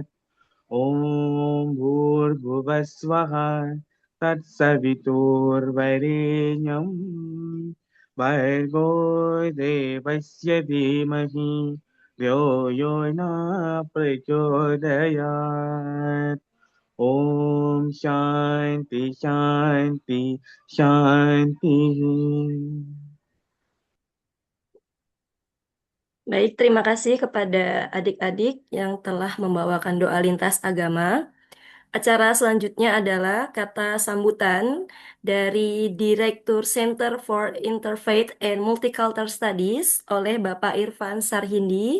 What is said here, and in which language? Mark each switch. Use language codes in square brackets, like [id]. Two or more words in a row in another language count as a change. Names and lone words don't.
[sa] Om Bhurvuvasvaha Tatsaviturvarenyam Bhargo Devasya Dhimahi Yo Yona Prachodayat. Om Shanti Shanti Shanti. [id] Baik, terima kasih kepada adik-adik yang telah membawakan doa lintas agama. Acara selanjutnya adalah kata sambutan dari Direktur Center for Interfaith and Multicultural Studies oleh Bapak Irfan Sarhindi.